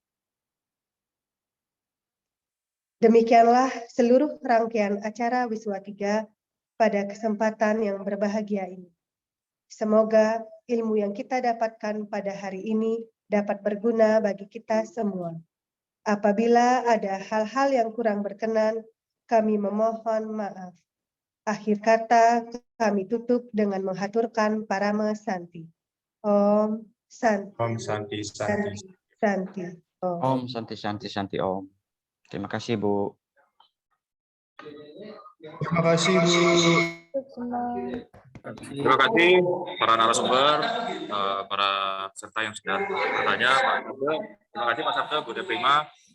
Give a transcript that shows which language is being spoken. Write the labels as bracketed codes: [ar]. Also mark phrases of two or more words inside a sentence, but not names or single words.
[id] Demikianlah seluruh rangkaian acara Wiswa 3 pada kesempatan yang berbahagia ini. Semoga ilmu yang kita dapatkan pada hari ini dapat berguna bagi kita semua. Apabila ada hal-hal yang kurang berkenan, kami memohon maaf. Akhir kata, kami tutup dengan menghaturkan parama santi. [sa] Om Santi. Om Santi Santi. Santi. Om Santi Santi Santi Om. [id] Terima kasih Bu. Terima kasih Bu. Terima kasih para narasumber, para peserta yang sudah bertanya, Pak Sabda. Terima kasih Pak Sabda, Bu Deprima.